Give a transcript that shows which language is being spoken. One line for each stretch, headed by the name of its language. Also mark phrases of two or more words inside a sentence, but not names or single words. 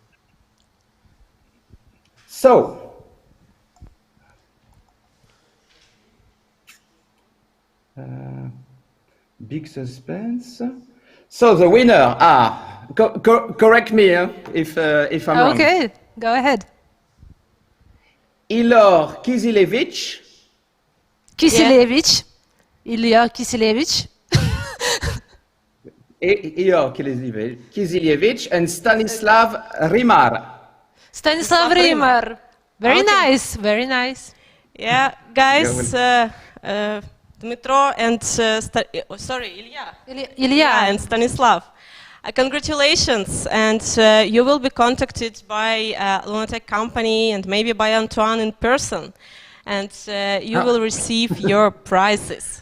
English: So, big suspense. So the winner, correct me if I'm wrong. Okay, go ahead. Ilor Kisilevich. Kisilevich. Ilya Kisilevich. Ilor Kisilevich and Stanislav Rimar. Stanislav Rimar. Very nice, very nice. Yeah, guys, Dmitro and, Ilya and Stanislav. Congratulations, and you will be contacted by Lunatech company and maybe by Antoine in person, and you will receive your prizes.